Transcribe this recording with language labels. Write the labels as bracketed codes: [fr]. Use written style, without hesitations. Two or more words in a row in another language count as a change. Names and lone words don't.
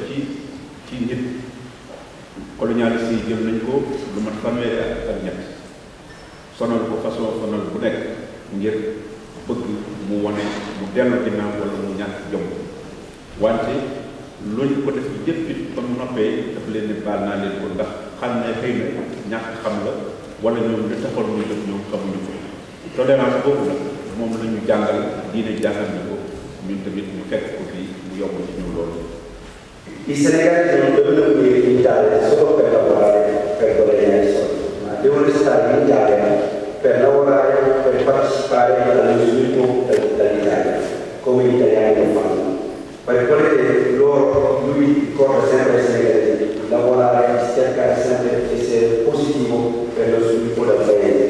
[wo] ci nit colonialiste yi jël nañ ko lu mat fanweeri ak ñett sonal ko façon sonal bu nekk ngir bëgg mu wane mu dellu ginnaaw wala mu ñàkk jom wante loolu ko def yëpp it ba mu noppee daf leen ne baal naa leen ko ndax xam ne xëy na ñàkk xam la wala ñoom li taxoon muy def ñoom xamuñu ko tolérance boobu nag moom la ñu jàngal diine jàngal ñu ko ñun tamit ñu fekk ko fii mu yomb ci ñu loolu. [it] I Senegalesi non devono venire in Italia solo per lavorare per guadagnare i soldi, ma devono stare in Italia per lavorare, per partecipare allo sviluppo dell'Italia, come gli italiani lo fanno. Per quello che lui ricorda sempre ai senegalesi, lavorare, cercare sempre di essere positivo per lo sviluppo del paese.